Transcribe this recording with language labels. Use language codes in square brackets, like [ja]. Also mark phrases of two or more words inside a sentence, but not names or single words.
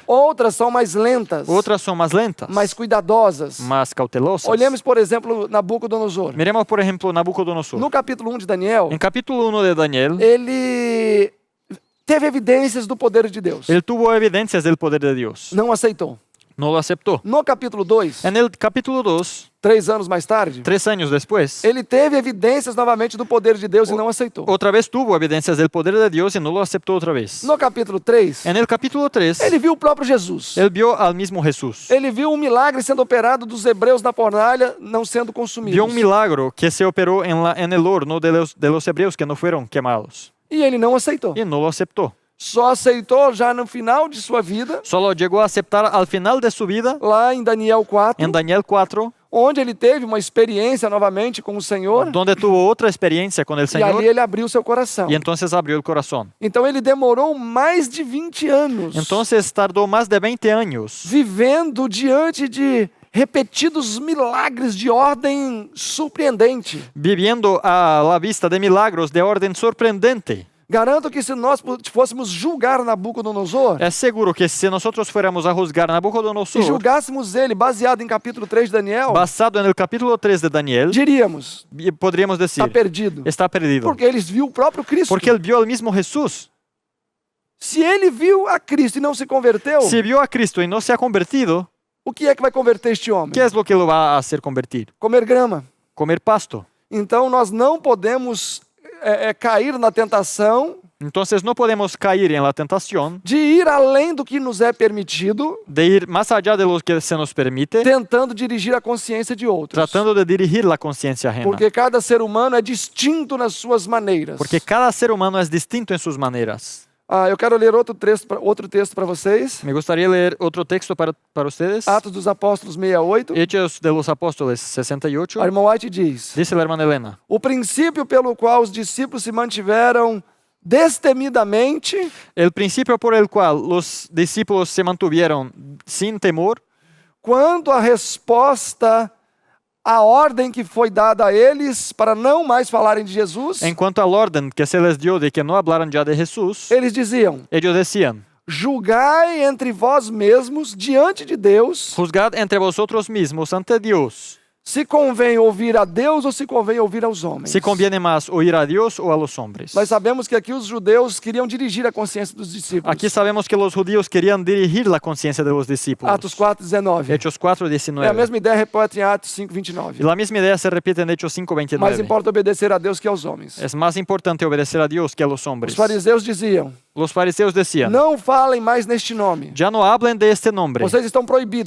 [pt] Outras são mais lentas, [es] Otras son más lentas, [pt] mais cuidadosas. [es] más cautelosas. [pt] Olhemos, por exemplo, Nabucodonosor. [es] Miremos, por ejemplo, Nabucodonosor. [pt] No capítulo 1 de Daniel, [es] En capítulo 1 de Daniel, [pt] ele teve evidências do poder de Deus. [es] él tuvo evidencias del poder de Dios. [pt] Não aceitou. [es] No lo aceptó. [pt] No capítulo 2, [es] En el capítulo 2, [pt] 3 anos mais tarde, [es] 3 años después, [pt] ele teve evidências novamente do poder de Deus e não aceitou. [es] otra vez tuvo evidencias del poder de Dios y no lo aceptó otra vez. [pt] No capítulo 3, [es] En el capítulo 3, [pt] ele viu o próprio Jesus. [es] él vio al mismo Jesús. [pt] Ele viu um milagre sendo operado dos hebreus na fornalha, não sendo consumidos. [es] Vio un milagro que se operó en el horno de los hebreos que no fueron quemados. [pt] E ele não aceitou. [es] Y no lo aceptó. [pt] Só aceitou já no final de sua vida, [es] Solo llegó a aceptar al final de su vida, [pt] lá em Daniel 4, [es] en Daniel 4, [pt] onde ele teve uma experiência novamente com o Senhor, [es] donde tuvo otra experiencia con el [pt] e ali [es] Señor [pt] ele abriu seu coração. [es] y entonces abrió el corazón. [pt] Então ele demorou mais de 20 anos [es] Entonces tardó más de 20 años [pt] vivendo diante de repetidos milagres de ordem surpreendente. [es] viviendo a la vista de milagros de orden sorprendente. [pt] Garanto que se nós fôssemos julgar Nabucodonosor [es] Es seguro que si nosotros fuéramos a juzgar [pt] e [es] Nabucodonosor, [pt] julgássemos ele baseado em capítulo 3 de Daniel, [es] basado en el capítulo 3 de Daniel, [pt] diríamos, [es] podríamos decir, [pt] está perdido. [es] está perdido. [pt] Porque eles viu o próprio Cristo. [es] Porque él vio al mismo Jesús. [pt] Se ele viu a Cristo e não se converteu, [es] Si vio a Cristo y no se ha convertido, [pt] o que é que vai converter este homem? [es] ¿qué es lo que lo va a hacer convertir? [pt] Comer grama. [es] Comer pasto. [pt] Então nós não podemos cair na tentação [es] Entonces no podemos caer en la tentación [pt] de ir além do que nos é permitido, [es] de ir más allá de lo que se nos permite, [pt] tentando dirigir a consciência de outros. [es] tratando de dirigir la conciencia ajena. [pt] Porque cada ser humano é distinto nas suas maneiras. [es] Porque cada ser humano es distinto en sus maneras. [pt] Eu quero ler outro texto para vocês. [es] Me gustaría leer otro texto para ustedes. [pt] Atos dos Apóstolos 68. [es] Hechos de los Apóstoles 68. [pt] A irmã White diz: [es] Dice la hermana Elena. [pt] o princípio pelo qual os discípulos se mantiveram destemidamente [es] El principio por el cual los discípulos se mantuvieron sin temor, [pt] quanto à resposta à ordem que foi dada a eles para não mais falarem de Jesus, [es] en cuanto al orden que se les dio de que no hablaran ya de Jesús, [pt] eles diziam: [es] ellos decían, [pt] julgai entre vós mesmos diante de Deus, [es] Juzgad entre vosotros mismos ante Dios, [pt] se convém ouvir a Deus ou se convém ouvir aos homens. [es] si conviene más oír a Dios o a los hombres. [pt] Nós sabemos que aqui os judeus queriam dirigir a consciência dos discípulos. [es] Aquí sabemos que los judíos querían dirigir la conciencia de los discípulos. [pt] Atos 4:19. [es] Hechos 4:19. [pt] É a mesma ideia repete em Atos [es] Y [pt] 5:29. [es] la misma idea se repite en Hechos [pt] Mais [es] 5:29. [pt] importa obedecer a Deus que aos homens. [es] Es más importante obedecer a Dios que a los [pt] Os [es] hombres. [pt] fariseus diziam: [es] Los fariseos decían, [pt] não falem mais neste nome. [es] ya no hablen de este nombre, [pt] Vocês estão proibidos.